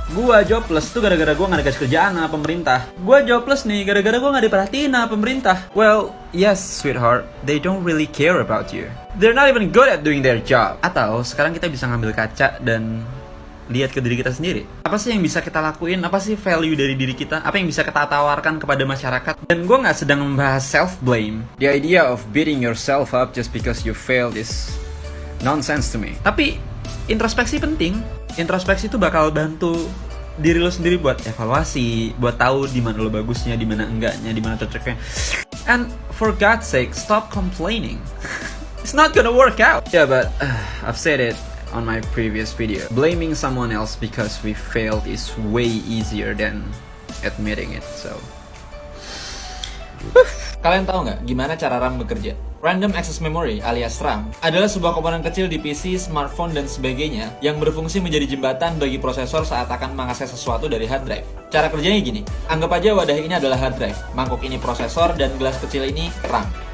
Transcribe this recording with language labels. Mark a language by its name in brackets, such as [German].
[Indonesian] Gua jobless tuh gara-gara gua gak dikasih kerjaan sama pemerintah. Gua jobless nih gara-gara gua gak diperhatiin sama pemerintah. [English] Well, yes sweetheart, they don't really care about you. They're not even good at doing their job. [Indonesian] Atau sekarang kita bisa ngambil kaca dan lihat ke diri kita sendiri. Apa sih yang bisa kita lakuin? Apa sih value dari diri kita? Apa yang bisa kita tawarkan kepada masyarakat? Dan gua gak sedang membahas self-blame. [English] The idea of beating yourself up just because you failed is nonsense to me. [Indonesian] Tapi introspeksi penting. Introspeksi itu bakal bantu diri lo sendiri buat evaluasi, buat tahu di mana lo bagusnya, di mana enggaknya, di mana cocoknya. [English] And for God's sake, stop complaining. It's not gonna work out. Yeah, but I've said it on my previous video. Blaming someone else because we failed is way easier than admitting it. So, [Indonesian] kalian tahu nggak gimana cara RAM bekerja? Random Access Memory alias RAM adalah sebuah komponen kecil di PC, smartphone, dan sebagainya yang berfungsi menjadi jembatan bagi prosesor saat akan mengakses sesuatu dari hard drive. Cara kerjanya gini, anggap aja wadah ini adalah hard drive, mangkuk ini prosesor, dan gelas kecil ini RAM.